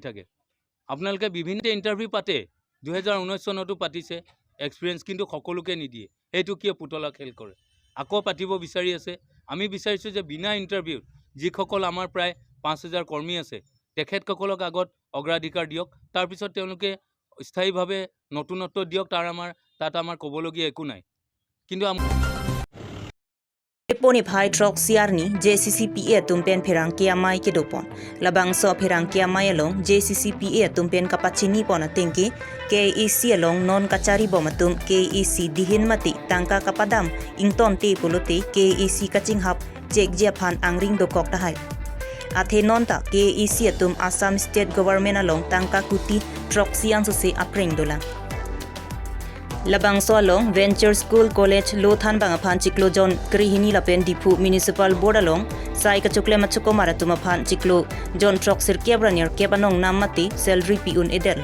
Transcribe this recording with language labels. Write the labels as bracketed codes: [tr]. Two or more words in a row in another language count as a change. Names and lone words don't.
[as] থাকে আপোনালোকে বিভিন্ন ইণ্টাৰভিউ পাতে 2019 চনতো পাতিছে এক্সপেৰিয়েন্স কিন্তু সকলোকে নিদিয়ে এইটো কিয় পুতলা খেল কৰে আকৌ পাতিব বিচাৰি আছে আমি বিচাৰিছো যে বিনা ইণ্টাৰভিউ যিসকল আমাৰ প্ৰায় 5000 কৰ্মী আছে তেখেতসকলক আগত অগ্ৰাধিকাৰ দিয়ক তাৰ পিছত তেওঁলোকে স্থায়ীভাৱে নতুনত্ব দিয়ক তাত আমাৰ ক'বলগীয়া একো নাই কিন্তু [mjw] Ponify trok siarni JCCPA tumpen pherang kia mai ke dopon labang so pherang kia mai along JCCPA tumpen kapachini pona tingki KEC along non kachari bomatum KEC dihin mati tangka kapadam ington te polote KEC kaching hap chek japhan angring dokok tahai athe non ta KEC atum Assam State Government along tangka kuti trok siang so se apring dolang Labang so along Venture School College Lothan bangaphan chiklo jon krihini lapen Dipu Municipal Board along sai ka chukle machuko maratuma phan chiklo jon trok sir kebranier kebanong namati salary piun edel